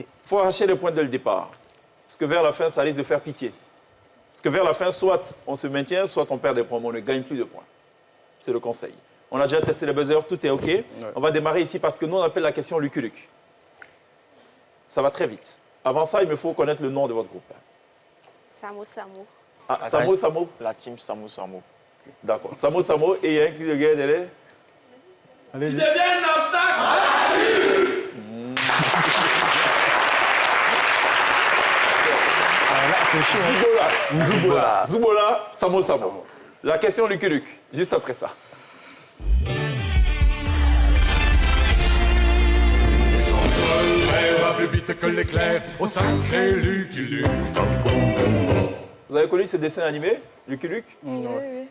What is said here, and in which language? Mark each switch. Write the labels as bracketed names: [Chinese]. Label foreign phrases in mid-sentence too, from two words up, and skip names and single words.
[French] Il faut arracher les points dès le départ. Parce que vers la fin, ça risque de faire pitié. Parce que vers la fin, soit on se maintient, soit on perd des points, mais on ne gagne plus de points. C'est le conseil. On a déjà testé les buzzers, tout est OK. On va démarrer ici parce que nous, on appelle la question Lucky Luke. Ça va très vite. Avant ça, il me faut connaître le nom de votre groupe. Samo, Samo. Ah, Samo, Samo. La team Samo Samo. D'accord. Samo, Samo. Et il y a un cul de guerre derrière. Allez-y. Zubola. Zubola. Zubola, Samo, Samo. La question Lucky Luke, juste après ça. Elle va plus vite que l'éclair au sacré Lucky Luke. Vous avez connu ce dessin animé, Lucky Luke? Oui, oui, oui.